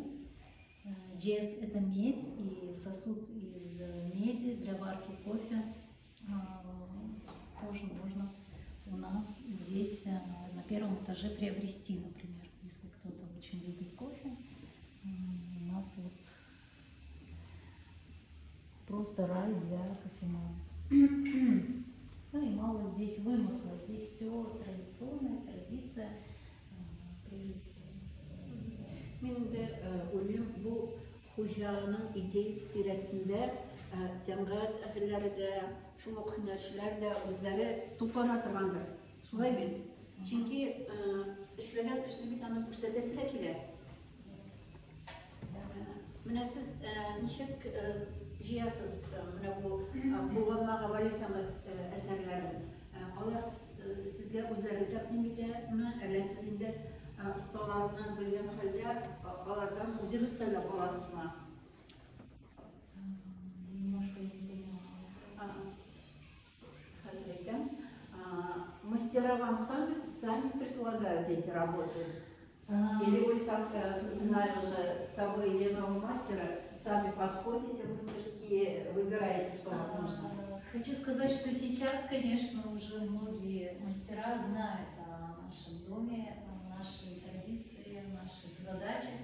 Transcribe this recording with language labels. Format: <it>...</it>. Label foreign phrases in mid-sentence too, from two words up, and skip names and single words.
<ru>Джез – это медь, и сосуд из меди для варки кофе тоже можно у нас здесь на первом этаже приобрести, например, если кто-то очень любит кофе. У нас вот просто рай для кофемана. Ну и мало здесь вымысла, здесь все традиционная традиция.</ru> <tt>Мен инде уйлыйм, бу хуҗаның идеясы тирәсендә сәнгать әһелләре дә, шул ук һөнәрчеләр дә үзләре туплана торгандыр. Шулай бит. Чөнки эшләгән эшне бит аны күрсәтәсе дә килә. Менә сез ничек җыясыз менә бу булганмага Вали Самат әсәрләрен? Алар сезгә үзләре тәкъдим итәме, әллә сез инде осталарны белгән хәлдә алардан үзегез сайлап аласызмы?</tt> <ru>Немножко не поняла.</ru> <tt>Хәзер әйтәм.</tt> <ru>мастера вам сами предлагают эти работы? А, Или вы сам, зная уже того или иного мастера, сами подходите в мастерские, выбираете, что вам нужно? Хочу сказать, что сейчас, конечно, уже многие мастера знают о нашем доме, о нашей традиции, о наших задачах.</ru>